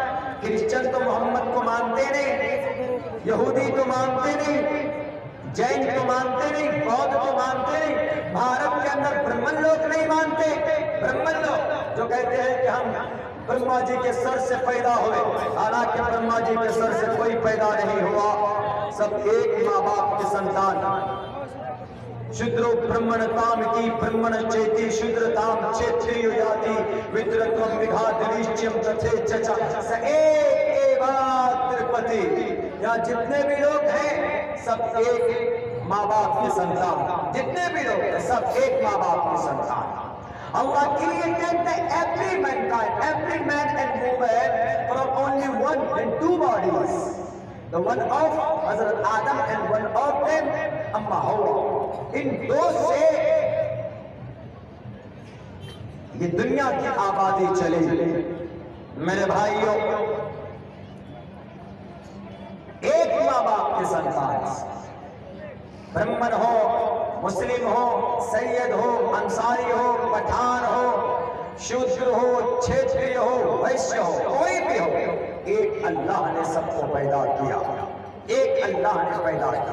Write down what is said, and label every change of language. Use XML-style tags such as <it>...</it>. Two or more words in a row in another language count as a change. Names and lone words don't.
<ur>کرسچن تو محمد کو مانتے نہیں، یہودی تو مانتے نہیں، جین تو مانتے نہیں، بودھ تو مانتے نہیں. بھارت کے اندر برہمن لوگ نہیں مانتے. برہمن لوگ جو کہتے ہیں کہ ہم برہما جی کے سر سے پیدا ہوئے، حالانکہ برہما جی کے سر سے کوئی پیدا نہیں ہوا، سب ایک ماں باپ کے سنتان.</ur> <sa>ಶುದ್ರೋ ಬ್ರಹ್ಮಣತಾಮಿತಿ ಬ್ರಹ್ಮಣಚೇತಿ ಶುದ್ರತಾಂ ಕ್ಷೇತ್ರಿಯೋ ಯಾತಿ ವಿದ್ರತ್ವಂ ವಿಘಾತನಿಶ್ಚಯಂ ತಥೇ ಚಚ ಸ ಏಕೇವಾತ್ ತಿರುಪತಿ. یہاں جتنے بھی لوگ ہیں سب ایک ماں باپ کی संतान، جتنے بھی لوگ ہیں سب ایک ماں باپ کی संतान.</sa> <en>Allah created every mankind, every man and woman from only one and two bodies. The one of Hazrat Adam and one of them Amma Hawa.</en> <ur>ان دو سے یہ دنیا کی آبادی چلی. میرے بھائیوں، ایک ماں باپ کے سنتان، برہمن ہو، مسلم ہو، سید ہو، انصاری ہو، پٹھان ہو، شودر ہو، چھیتری ہو، ویشیہ ہو، کوئی بھی ہو، ایک اللہ نے سب کو پیدا کیا، ایک اللہ نے پیدا کیا.</ur>